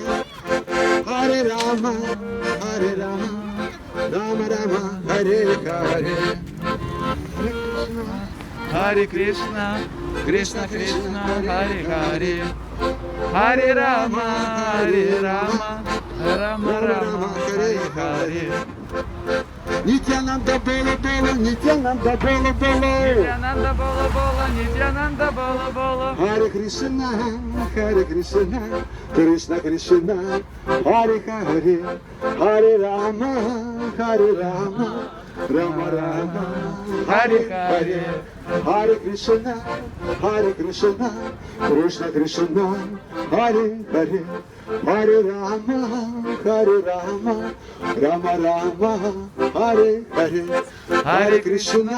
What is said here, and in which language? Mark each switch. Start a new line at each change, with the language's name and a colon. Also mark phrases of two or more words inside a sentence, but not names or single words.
Sanskrit: Харе Рама, Рама Рама, Харе Харе. Харе Кришна, Кришна Харе Харе. Харе Рама, Рама Рама Хари Хари.
Bangla: নিত্যানন্দ বলো বলো নিত্যানন্দ বলো বলো. নিত্যানন্দ বলো বলো নিত্যানন্দ বলো বলো.
Sanskrit: Харе Кришна, Харе Кришна, Кришна Кришна, Харе Харе, Харе Рама, Харе Рама, Рама Рама, Харе Харе, Харе Кришна, Харе Кришна, Кришна Кришна, Харе Харе, Харе Рама, Харе Рама, Рама Рама, Харе Харе, Харе Кришна,